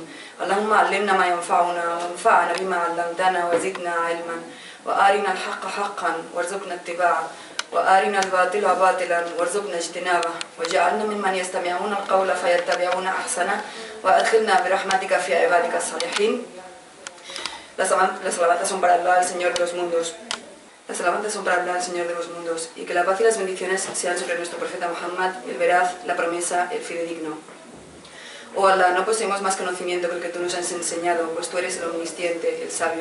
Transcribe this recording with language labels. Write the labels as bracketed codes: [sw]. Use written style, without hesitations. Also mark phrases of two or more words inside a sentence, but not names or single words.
[ar] اللهم علمنا ما ينفعنا وانفعنا بما علمتنا وزدنا علما وأرنا الحق حقا وارزقنا اتباعه وأرنا الباطل باطلا وارزقنا اجتنابه وجعلنا ممن يستمعون القول فيتبعون أحسنه وأدخلنا برحمتك في عبادك الصالحين. [es] Las alabanzas son para Allah, el Señor de los mundos. Las alabanzas son para Allah, el Señor de los mundos, y que la paz y las bendiciones sean sobre nuestro profeta Muhammad, el veraz, la promesa, el fidedigno. Oh Allah, no poseemos más conocimiento que el que tú nos has enseñado, pues tú eres el omnisciente, el sabio.